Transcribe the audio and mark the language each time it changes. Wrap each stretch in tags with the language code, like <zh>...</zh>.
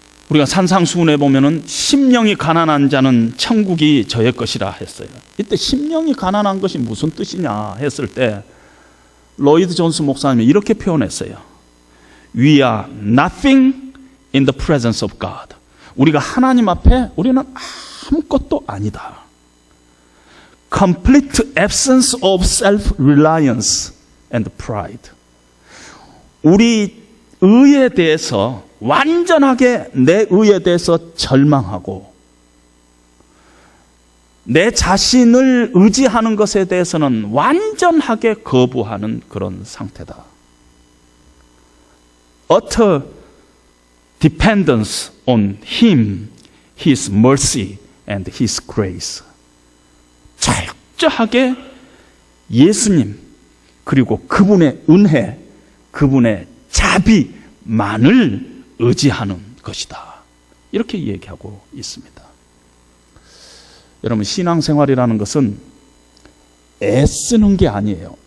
<ko>우리가 산상수훈에 보면은 심령이 가난한 자는 천국이 저의 것이라 했어요. 이때 심령이 가난한 것이 무슨 뜻이냐 했을 때 로이드 존스 목사님이 이렇게 표현했어요.</ko> <en>We are nothing in the presence of God.</en> <ko>우리가 하나님 앞에 우리는 아무것도 아니다.</ko> <en>Complete absence of self-reliance and pride.</en> <ko>우리 의에 대해서 완전하게 내 의에 대해서 절망하고 내 자신을 의지하는 것에 대해서는 완전하게 거부하는 그런 상태다.</ko> <en>Utter dependence on Him, His mercy and His grace.</en> <ko>철저하게 예수님 그리고 그분의 은혜, 그분의 자비만을 의지하는 것이다. 이렇게 얘기하고 있습니다. 여러분, 신앙생활이라는 것은 애쓰는 게 아니에요.</ko>